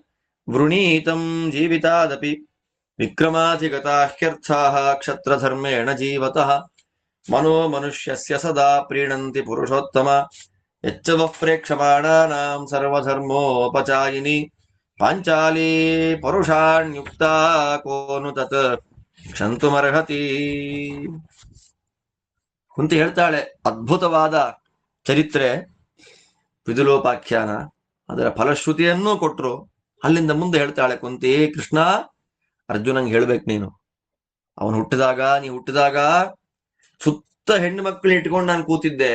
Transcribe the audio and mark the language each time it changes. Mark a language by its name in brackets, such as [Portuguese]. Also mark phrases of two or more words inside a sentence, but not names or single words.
[Sanskrit] ವೃಣೀತಂ ಜೀವಿತಾದಪಿ ವಿಕ್ರಮಾಧಿಗತಾಹ್ಯರ್ಥಾಃ ಕ್ಷತ್ರಧರ್ಮೇಣ ಜೀವತಃ ಮನೋ ಮನುಷ್ಯಸ್ಯ ಸದಾ ಪ್ರೀಣಂತಿ ಪುರುಷೋತ್ತಮ ಯಚ್ಚ ವಃ ಪ್ರೇಕ್ಷಮಾಣಾನಾಂ ಸರ್ವಧರ್ಮೋಪಚಾಯಿನಿ ಪಾಂಚಾಲಿ ಪರುಷಾಣ್ಯುಕ್ತ ಕೋನು ತತ್ ಕ್ಷಂತುಮರ್ಹತಿ. [Kannada] ಕುಂತಿ ಹೇಳ್ತಾಳೆ, ಅದ್ಭುತವಾದ ಚರಿತ್ರೆ ವಿದುಲೋಪಾಖ್ಯಾನ. ಅದರ ಫಲಶ್ರುತಿಯನ್ನೂ ಕೊಟ್ರು. ಅಲ್ಲಿಂದ ಮುಂದೆ ಹೇಳ್ತಾಳೆ ಕುಂತಿ, ಕೃಷ್ಣ ಅರ್ಜುನಂಗೆ ಹೇಳ್ಬೇಕು, ನೀನು ನೀ ಹುಟ್ಟಿದಾಗ ಸುತ್ತ ಹೆಣ್ಣು ಮಕ್ಕಳು ಇಟ್ಕೊಂಡು ನಾನು ಕೂತಿದ್ದೆ.